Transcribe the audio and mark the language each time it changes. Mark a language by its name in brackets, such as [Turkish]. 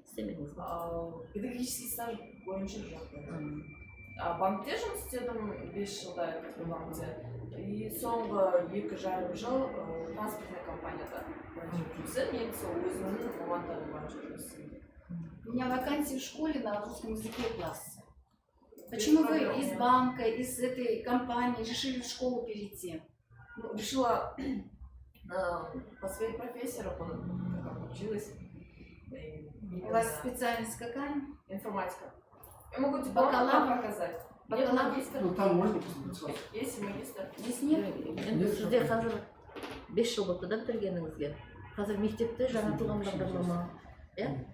[Kazakh] Істемедіңіз ба? [Russian] Педагогический стаж [Kazakh] бойынша жоқ. Банкте жұмыс істедім 5 жылда банкте. И соңғы 2,5 жыл транспортная компанияда жұмыс істедім. Негізі өзімнің мамандығым бойынша жұмыс істедім. [Russian] У меня вакансия в школе на русском языке класса. Почему вы из банка, из этой компании решили в школу перейти? Решила по своей профессии работать, как училась. У вас специальность какая? Информатика. Я могу диплом Бакалавр? показать. Бакалавр? Нет, магистр. Ну там можно посмотреть. Есть и магистр. Здесь нет? [Kazakh] Енді сізде қазір 5 жыл болды да бітіргеніңізге. Қазір мектепте жаңартылған бағдарлама, иә?